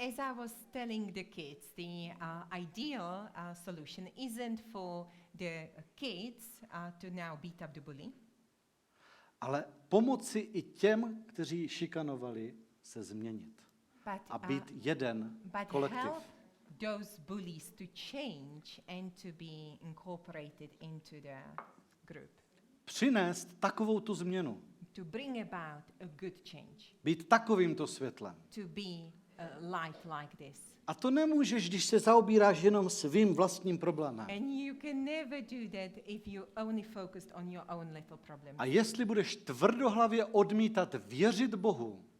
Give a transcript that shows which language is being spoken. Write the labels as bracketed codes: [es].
[en] as I was telling the kids, the ideal solution isn't for the kids to now beat up the bully, [cs] Ale pomoci i těm, kteří šikanovali, se změnit. A být jeden [en] but [cs] kolektiv. [en] help those bullies to change and to be incorporated into the group, [cs] Přinést takovou tu změnu. [en] to bring about a good change, [cs] Být takovýmto světlem. [en] to be a light like this. [cs] A to nemůžeš, když se zaobíráš jenom svým vlastním problémem. [en] And you can never do that if you only focused on your own little problems. [cs] A jestli budeš tvrdohlavě odmítat věřit Bohu,